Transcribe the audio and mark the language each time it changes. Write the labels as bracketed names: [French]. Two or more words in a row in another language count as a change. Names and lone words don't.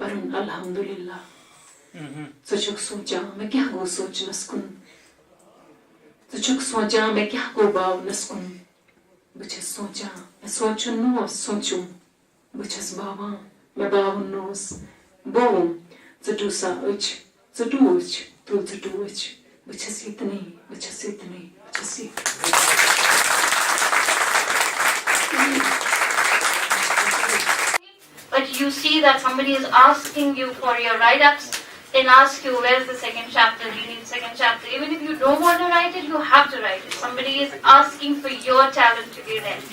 [Kashmiri] پرُن الحمدُاللہ ژٕ چھُکھ سونچان مےٚ کیٛاہ گوٚو سونچنس کُن ژٕ چھُکھ سونچان مےٚ کیٛاہ گوٚو باونس کُن بہٕ چھَس سونچان مےٚ سونچُن نہٕ اوس سونچُم بہٕ چھَس باوان مےٚ باوُن نہٕ اوس بووُم ژٕٹِو سا أچھ ژٕٹِو أچھ تُل ژٕٹِو أچھ بہٕ چھَس ییٚتنٕے بہٕ چھَس ییٚتنٕے بہٕ چھَس ییٚتنٕے [English] But you see that somebody is asking you for your write-ups, they'll ask you, where's the second chapter, you need second chapter. Even if you don't want to write it, you have to write it. Somebody is asking for your talent to be read.